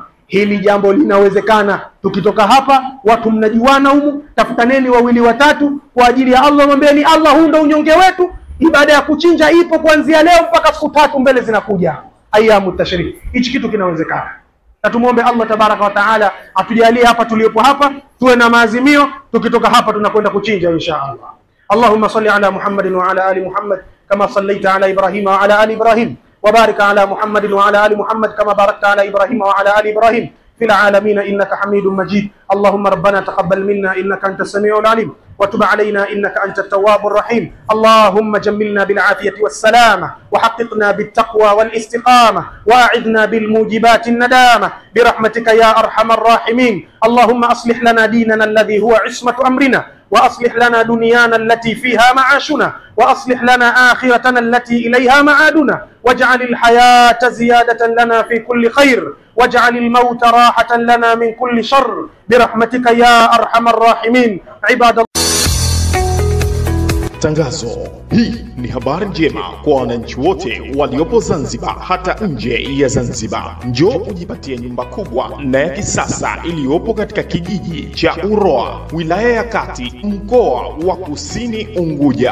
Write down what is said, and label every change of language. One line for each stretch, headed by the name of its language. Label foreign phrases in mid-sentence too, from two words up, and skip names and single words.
Swahili: Hili jambo linawezekana. Tukitoka hapa watu mnajuana humu, tafutaneni 2 watatu kwa ajili ya Allah, mwambieni Allah, huu ndio unyonge wetu. Ibada ya kuchinja ipo kuanzia leo mpaka siku 3 mbele zinakuja,
Arabic: أيام التشريق.
Swahili: Hichi kitu kinawezekana. Na tumuombe
Arabic: الله تبارك وتعالى
Swahili: atujalie hapa tuliopo hapa tuwe na maazimio, tukitoka hapa tunakwenda kuchinja
Arabic: إن شاء الله. اللهم صل على محمد وعلى آل محمد كما صليت على إبراهيم وعلى آل إبراهيم وبارك على محمد وعلى آل محمد كما باركت على إبراهيم وعلى آل إبراهيم في العالمين إنك حميد مجيد. اللهم ربنا تقبل منا إنك أنت السميع العليم، وتب علينا إنك أنت التواب الرحيم. اللهم جملنا بالعافية والسلامة، وحققنا بالتقوى والاستقامة، وأعذنا بالموجبات الندامة برحمتك يا أرحم الراحمين. اللهم أصلح لنا ديننا الذي هو عصمة أمرنا، وأصلح لنا دنيانا التي فيها معاشنا، وأصلح لنا آخرتنا التي إليها معادنا، واجعل الحياة زيادة لنا في كل خير، واجعل الموت راحة لنا من كل شر برحمتك يا أرحم الراحمين. عباد الله.
Swahili: Tangazo. Hii ni habari njema kwa wananchi wote waliopo Zanzibar hata nje ya Zanzibar. Njoo ujipatie nyumba kubwa na ya kisasa iliyopo katika kijiji cha Uroa, wilaya ya Kati, mkoa wa Kusini Unguja.